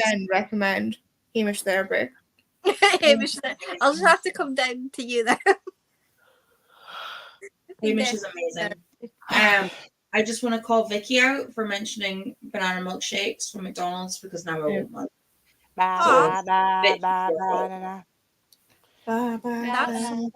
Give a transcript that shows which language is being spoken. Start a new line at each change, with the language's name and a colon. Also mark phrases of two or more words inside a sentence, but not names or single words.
English: of 10 recommend Hamish therapy. Hamish, I'll just have to come down to you then. Hamish is amazing. I just want to call Vicky out for mentioning banana milkshakes from McDonald's because now I won't like. Ba, So, ba, Vicky, ba, you're ba, welcome. na, na. Bye bye. That's